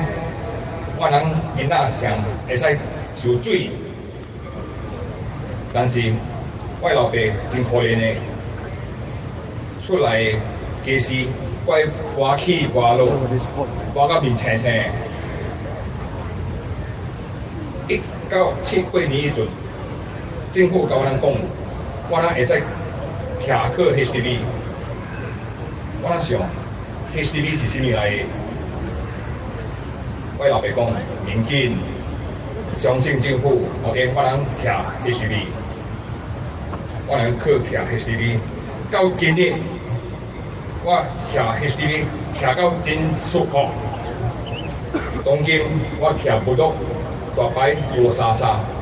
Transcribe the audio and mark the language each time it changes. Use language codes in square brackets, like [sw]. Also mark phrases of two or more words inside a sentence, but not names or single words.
[nan] 我人囡仔上會使受水，但是我老爸真可憐的，出來家時，我搬起搬落，搬到面青青。1978年迄陣，政府甲我人講。我人會使徛去 HDB，我人想 HDB 是啥物來的？我老爸講免緊，相信政府 ，OK， 我人徛 HDB， 我人去徛 HDB， 到今日我徛 HDB 徛到真舒服，當今我徛不到大擺多沙沙。